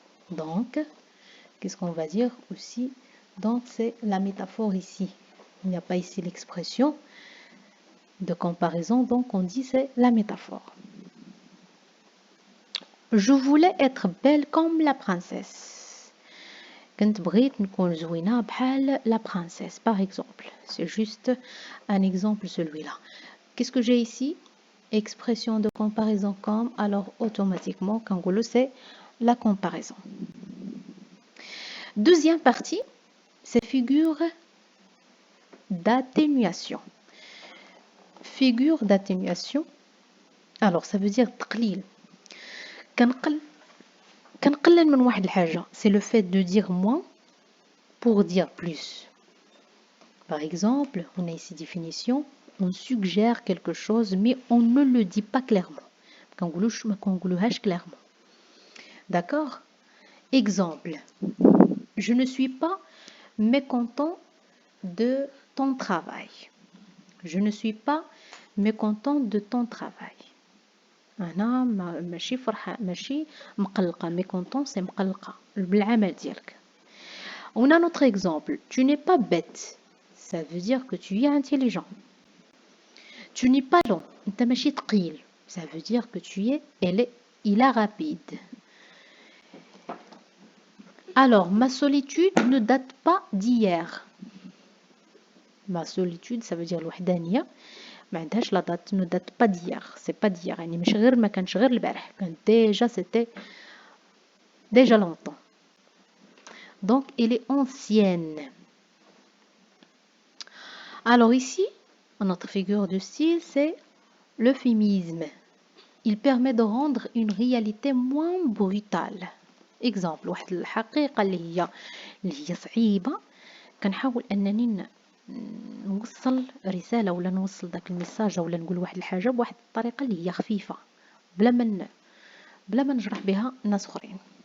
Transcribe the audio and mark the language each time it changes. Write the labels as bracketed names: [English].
[French] Donc, qu'est-ce qu'on va dire aussi? Donc, c'est la métaphore ici. Il n'y a pas ici l'expression de comparaison, donc on dit c'est la métaphore. Je voulais être belle comme la princesse. [Arabic] كنت بغيت نكون زوينة بحال la princesse, par exemple. [French] C'est juste un exemple celui-là. Qu'est-ce que j'ai ici? Expression de comparaison comme, alors automatiquement, [Arabic] كنقولوا [French] c'est la comparaison. Deuxième partie, c'est figure d'atténuation. Figure d'atténuation, alors ça veut dire تقليل. [Arabic] كنقلل من واحد الحاجة, [French] c'est le fait de dire moins pour dire plus. Par exemple, on a ici définition, on suggère quelque chose, mais on ne le dit pas clairement. Clairement. D'accord? Exemple, je ne suis pas mécontent de ton travail. Je ne suis pas mécontent de ton travail. [Arabic] أنا ماشي فرحة ماشي مقلقة [French] mécontent c'est [Arabic] مقلقة بالعمل ديالك. [French] On a un autre exemple. Tu n'es pas bête. Ça veut dire que tu es intelligent. Tu n'es pas long. [Arabic] أنت ماشي ثقيل. [French] Ça veut dire que il est rapide. Alors, ma solitude ne date pas d'hier. Ma solitude, ça veut dire الوحدانية. [Arabic] ما عندهاش [French] la date, ne date pas d'hier. C'est pas d'hier. [Arabic] يعني مش غير ما كانش غير البارح. كان [French] c'était déjà longtemps. Donc, elle est ancienne. Alors ici, notre figure de style, c'est l'euphémisme. Il permet de rendre une réalité moins brutale. [Arabic] Exemple, واحد الحقيقة اللي هي صعيبة كنحاول أنني نوصل رسالة ولا نوصل داك الميساج ولا نقول واحد الحاجة بواحد الطريقة اللي هي خفيفة بلا ما نجرح بها ناس اخرين.